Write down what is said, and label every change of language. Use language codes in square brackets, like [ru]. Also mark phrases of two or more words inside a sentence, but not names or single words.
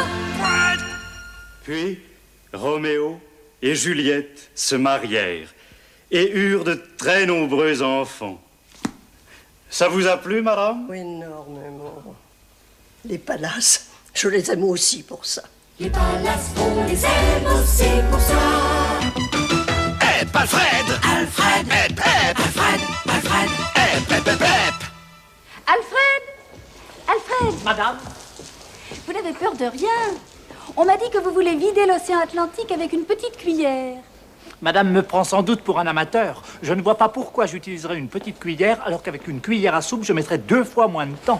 [fr] Puis, Roméo et Juliette se marièrent et eurent de très nombreux enfants. Ça vous a plu, madame? Oui, énormément. Les palaces, je les aime aussi pour ça. Les palaces, on les aime aussi pour ça. Hep, Alfred! Alfred! Hep, hep! Alfred! Alfred! Hep, hep, hep, hep! Alfred! Alfred! Madame? Vous n'avez peur de rien. On m'a dit que vous voulez vider l'océan Atlantique avec une petite cuillère. Madame me prend sans doute pour un amateur. Je ne vois pas pourquoi j'utiliserais une petite cuillère alors qu'avec une cuillère à soupe, je mettrais 2 fois moins de temps.